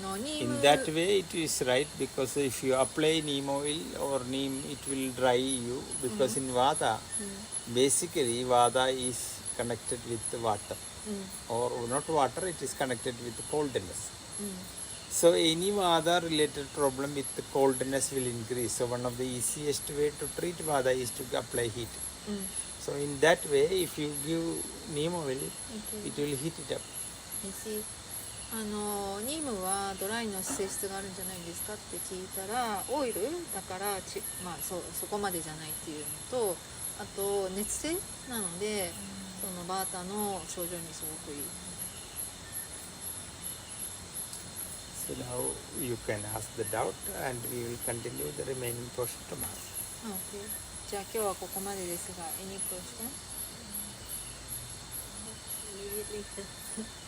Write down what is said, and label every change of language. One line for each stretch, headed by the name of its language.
English: In that way it is right, because if you apply neem oil or neem, it will dry you, because in Vata, basically Vata is connected with water, or not water, it is connected with coldness. So any Vata related problem with the coldness will increase. So one of the easiest way to treat Vata is to apply heat. So in that way, if you give neem oil, it will heat it up. I see.
Japanese: ニームはドライの性質があるんじゃないですかって聞いたら、オイルだからそこまでじゃないっていうのと、あと熱性なので、そのバータの症状にすごくいい。
English: So now you can ask the doubt and we will continue the remaining portion tomorrow. Okay.
Japanese: じゃあ今日はここまでですが、
English: any question?